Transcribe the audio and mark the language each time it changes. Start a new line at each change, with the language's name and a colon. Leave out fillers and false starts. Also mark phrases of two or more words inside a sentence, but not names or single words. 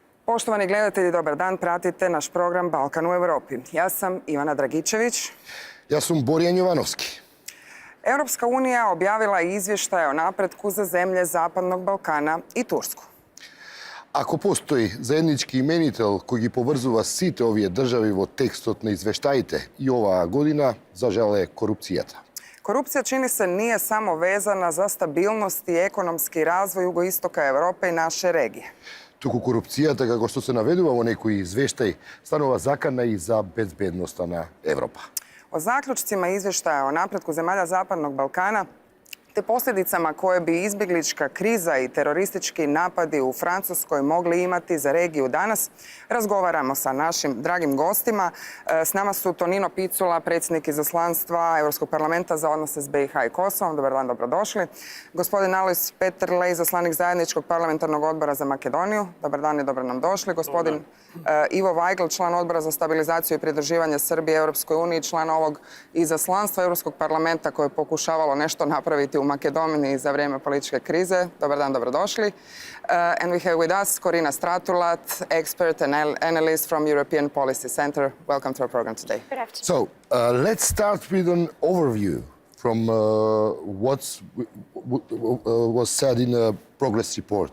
Croatian: Poštovani gledatelji, dobar dan. Pratite naš program Balkan u Europi. Ja sam Ivana Dragičević. Ja sam Borjan Jovanovski. Europska unija objavila je izvještaje o napretku za zemlje Zapadnog Balkana i Tursku.
Macedonian: Ако постои заеднички именител кој ги поврзува сите овие држави во текстот на извештаите и оваа година, за жал е корупцијата.
Croatian: Korupcija, čini se, nije samo vezana za stabilnost i ekonomski razvoj jugoistoka Evrope i naše regije.
Macedonian: Туку корупцијата, како што се наведува во некои извештаи, станува закана и за безбедноста на Европа.
Croatian: O zaključcima izvještaja o napretku zemalja Zapadnog Balkana te posljedicama koje bi izbjeglička kriza i teroristički napadi u Francuskoj mogli imati za regiju danas, razgovaramo sa našim dragim gostima. S nama su Tonino Picula, predsjednik izaslanstva Europskog parlamenta za odnose s BiH i Kosovom. Dobar dan, dobrodošli. Gospodin Alojz Peterle, izaslanik zajedničkog parlamentarnog odbora za Makedoniju. Dobar dan i dobro nam došli. Gospodin Ivo Vejgl, član odbora za stabilizaciju i pridruživanje Srbije Europskoj uniji, član ovog izaslanstva Europskog parlamenta koje je pokušavalo nešto napraviti u Makedoniji za vrijeme političke krize. Dobar dan, dobrodošli.
English: And we have with us Corina Stratulat, expert and analyst from European Policy Center. Welcome to our program today. Good afternoon. So, let's start with an overview from what was said in a progress report.